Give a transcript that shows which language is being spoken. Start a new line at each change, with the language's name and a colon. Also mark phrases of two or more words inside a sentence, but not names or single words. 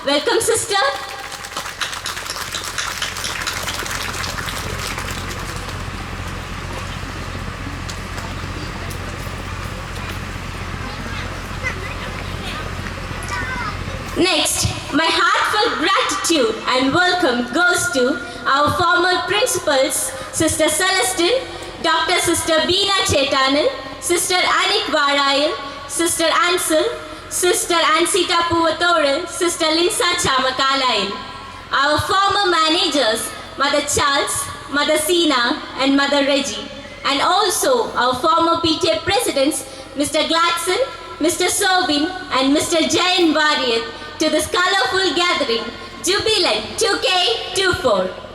English: Welcome, sister. Next, my heartfelt gratitude and welcome goes to our former principals, Sister Celestine, Dr. Sister Beena Chetanan, Sister Anik Varayal, Sister Ansel, Sister Ansita Puvatoril, Sister Linsa Chamakalail. Our former managers, Mother Charles, Mother Sina, and Mother Reggie. And also our former PTA presidents, Mr. Gladson, Mr. Sobin, and Mr. Jayan Variyat, to this colorful gathering, Jubilant 2K24.